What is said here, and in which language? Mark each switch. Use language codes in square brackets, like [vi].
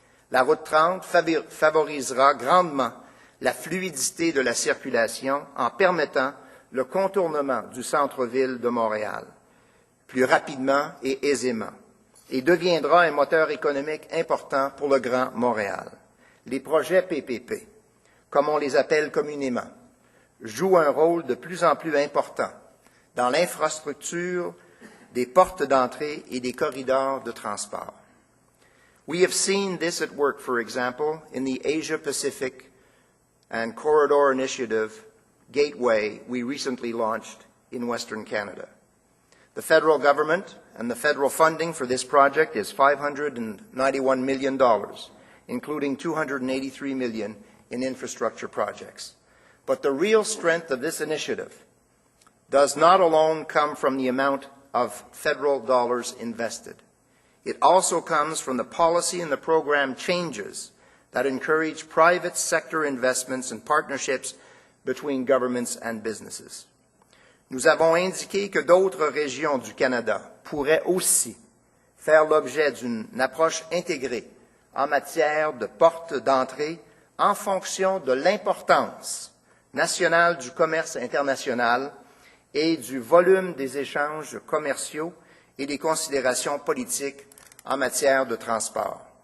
[fr] La route 30 favorisera grandement la fluidité de la circulation en permettant le contournement du centre-ville de Montréal plus rapidement et aisément et deviendra un moteur économique important pour le Grand Montréal. Les projets PPP, comme on les appelle communément, jouent un rôle de plus en plus important dans l'infrastructure des portes d'entrée et des corridors de transport. [en] We have seen this at work, for example, in the Asia-Pacific and Corridor Initiative Gateway we recently launched in Western Canada. The federal government and the federal funding for this project is $591 million, including $283 million in infrastructure projects. But the real strength of this initiative does not alone come from the amount of federal dollars invested. It also comes from the policy and the program changes that encourage private sector investments and partnerships between governments and businesses. [fr] Nous avons indiqué que d'autres régions du Canada pourraient aussi faire l'objet d'une approche intégrée en matière de portes d'entrée en fonction de l'importance nationale du commerce international et du volume des échanges commerciaux et des considérations politiques en matière de transport.